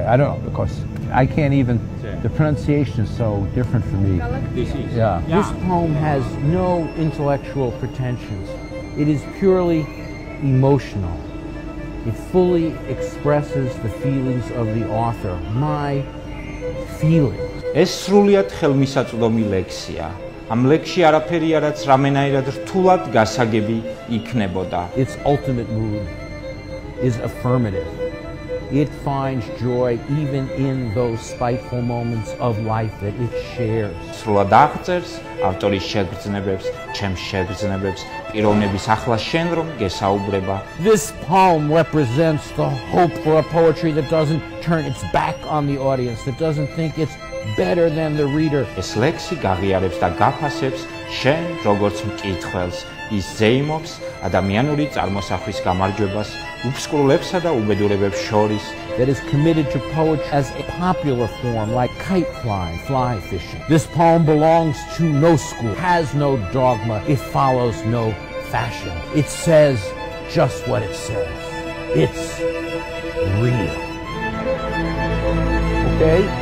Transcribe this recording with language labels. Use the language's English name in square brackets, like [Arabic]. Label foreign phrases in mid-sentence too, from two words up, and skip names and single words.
[English] I don't know because I can't even. The pronunciation is so different for me. This is. Yeah. This poem has no intellectual pretensions. It is purely emotional. It fully expresses the feelings of the author. My feelings. [Georgian] ეს სრულიად ხელმისაწვდომი ლექსია. Ამ ლექსში არაფერია, რაც რამენაირად რთულად გასაგები იქნებოდა. [English] Its ultimate mood is affirmative. It finds joy even in those spiteful moments of life that it shares. [Georgian] სრულად აღწერს ავტორის შეგრძნებებს, ჩემს შეგრძნებებს, პიროვნების ახლა შენ რომ გესაუბრება. [English] This poem represents the hope for a poetry that doesn't turn its back on the audience, that doesn't think it's better than the reader. [Georgian] ეს ლექსი გაღიარებს და გაფასებს შენ როგორც მკითხველს. ის ზეიმობს ადამიანური წარმოსახვის გამარჯვებას, უფსკრულებსა და უბედურებებს შორის. [English] That is committed to poetry as a popular form like kite flying, fly fishing. This poem belongs to no school, has no dogma, it follows no fashion. It says just what it says. It's real. Okay?